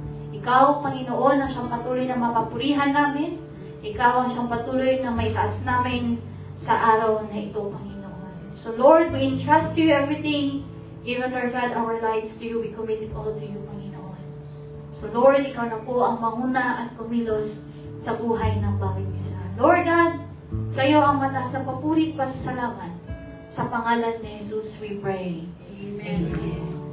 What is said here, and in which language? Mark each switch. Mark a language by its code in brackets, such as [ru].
[tl] Ikaw, Panginoon, ang siyang patuloy na mapapurihan namin. Ikaw ang siyang patuloy na may taas namin sa araw na ito, Panginoon. [en] So, Lord, we entrust to you everything. Even, Lord God, our lives to you, we commit it all to you, Panginoon. [tl] So, Lord, ikaw na po ang manguna at kumilos sa buhay ng bawat isa. Lord God, sa iyo ang mataas na papuri at pasasalamat. Sa pangalan ni Jesus, [en] we pray. [tl] Amen. Amen.